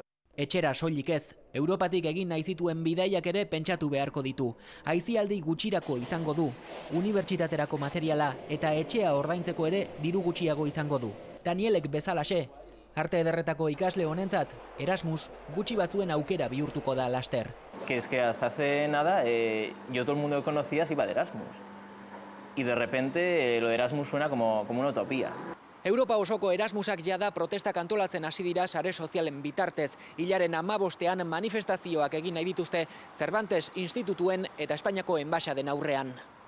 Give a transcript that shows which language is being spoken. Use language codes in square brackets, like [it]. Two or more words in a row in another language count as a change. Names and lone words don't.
[eu] Etxera soilik ez, Europatik egin nahi zituen bidaiak ere pentsatu beharko ditu. Aisialdi gutxirako izango du, unibertsitaterako materiala eta etxea ordaintzeko ere diru gutxiago izango du. Danielek bezalaxe, arte ederretako ikasle honentzat, Erasmus gutxi batzuen aukera bihurtuko da laster. [es] Que es que hasta hace nada yo todo el mundo que conocía se iba de Erasmus. Y de repente lo de Erasmus suena como una utopía. [eu] Europa osoko Erasmusak jada protestak antolatzen hasi dira sare sozialen bitartez. Hilaren 15ean manifestazioak egin nahi dituzte Cervantes institutuen eta Espainiako enbaxaden aurrean.